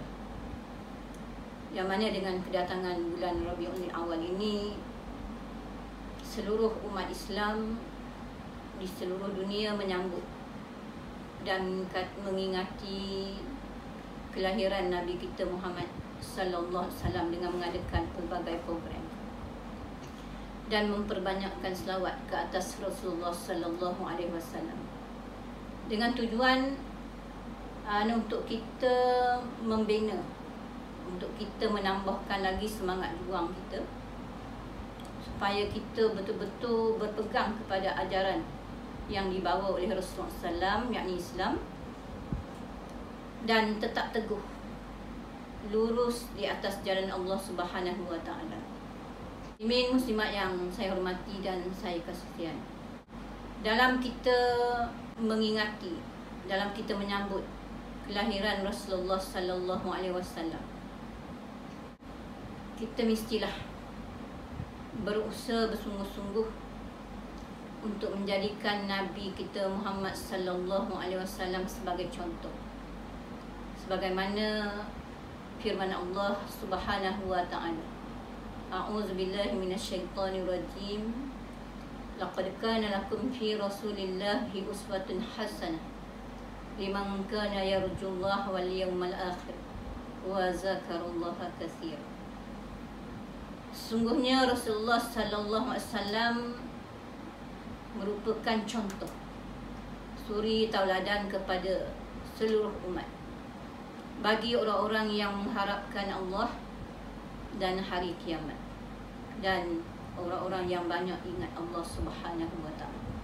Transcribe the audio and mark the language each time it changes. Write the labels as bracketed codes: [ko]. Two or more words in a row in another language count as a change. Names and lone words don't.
[ms] Yang mana dengan kedatangan bulan Rabiul Awal ini, seluruh umat Islam di seluruh dunia menyambut dan mengingati kelahiran Nabi kita Muhammad [ar] صلى الله عليه وسلم [ms] dengan mengadakan pelbagai program dan memperbanyakkan selawat ke atas Rasulullah [ar] صلى الله عليه وسلم [ms] dengan tujuan untuk kita membina, untuk kita menambahkan lagi semangat juang kita supaya kita betul-betul berpegang kepada ajaran yang dibawa oleh Rasulullah sallallahu, yakni Islam, dan tetap teguh lurus di atas jalan Allah [ar] سبحانه وتعالى. [ms] Muslimat yang saya hormati dan saya kasihan, dalam kita mengingati, dalam kita menyambut kelahiran Rasulullah [ar] صلى الله عليه وسلم, [ms] kita mestilah berusaha bersungguh-sungguh untuk menjadikan Nabi kita Muhammad [ar] صلى الله عليه وسلم [ms] sebagai contoh, sebagaimana firman Allah [ar] سبحانه وتعالى, أعوذ بالله من الشيطان الرجيم. لقد كان لكم في رسول الله أسوة حسنة لمن كان يرجو الله واليوم الآخر وذكر الله كثيرا. [ms] Sungguhnya Rasulullah [ar] صلى الله عليه وسلم [ms] merupakan contoh, suri tauladan kepada seluruh umat, bagi orang-orang yang mengharapkan Allah dan hari kiamat, dan orang-orang yang banyak ingat Allah [ar] سبحانه وتعالى.